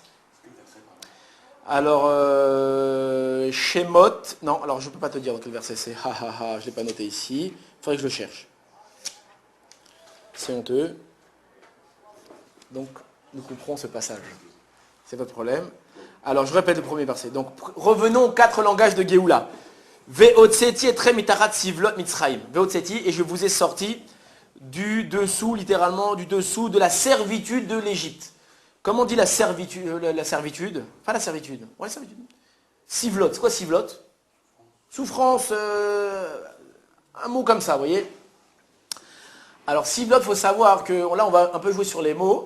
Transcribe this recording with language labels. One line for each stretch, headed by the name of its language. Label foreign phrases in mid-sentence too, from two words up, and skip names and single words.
French: Alors, Shemot, non, alors je ne peux pas te dire dans quel verset c'est, je ne l'ai pas noté ici, il faudrait que je le cherche. C'est honteux. Donc, nous couperons ce passage. C'est votre problème. Alors, je répète le premier verset. Donc, revenons aux 4 langages de Géoula.
Hebrew: והוצאתי אתכם מתחת סבלות מצרים.
French: Ve'otseti, et je vous ai sorti du dessous, littéralement, du dessous de la servitude de l'Égypte. Comment on dit la servitude? Pas la servitude. Ouais, la servitude. Sivlot. C'est quoi sivlot? Souffrance. Un mot comme ça, vous voyez. Alors, sivlot, il faut savoir que, là, on va un peu jouer sur les mots.